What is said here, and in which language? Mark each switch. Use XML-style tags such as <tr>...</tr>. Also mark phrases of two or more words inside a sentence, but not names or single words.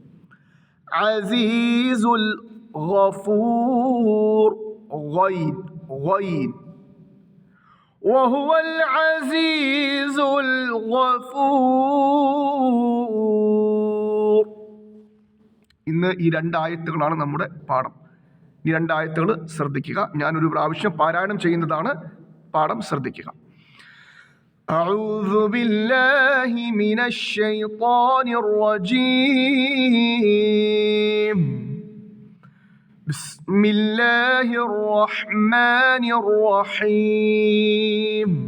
<ar>العزيز الغفور غين وهو العزيز الغفور.</ar> <ml>ഇന്ന് ഈ 2 ആയത്തുകളാണ് നമ്മുടെ പാഠം. ഈ 2 ആയത്തുകൾ ശ്രദ്ധിക്കുക. ഞാനൊരു പ്രാവശ്യം പാരായണം ചെയ്യുന്നതാണ്, പാഠം ശ്രദ്ധിക്കുക.</ml> <ar>أعوذ بالله من الشيطان الرجيم. بسم الله الرحمن الرحيم.</ar>